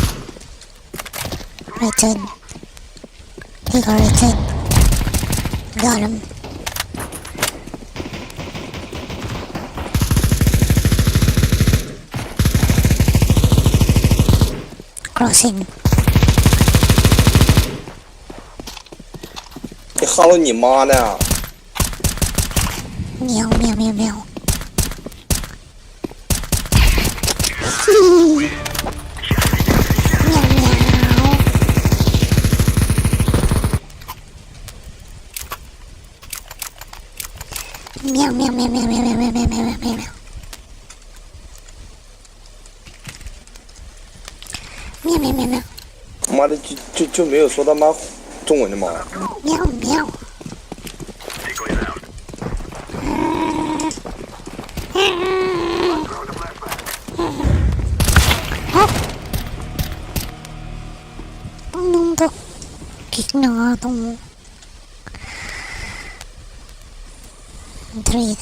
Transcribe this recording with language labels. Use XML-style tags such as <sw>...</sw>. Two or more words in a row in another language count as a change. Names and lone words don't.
<en>Right side. Take our right side. Got him. Crossing.</en> <zh>你哈喽你妈呢！ Meow meow meow meow. Meow meow meow meow meow meow meow meow meow meow meow. Meow meow meow meow. 妈的就没有说他妈中文的吗？ Meow meow.</zh> <tl>Anong to? Kick na nga itong trade.</tl>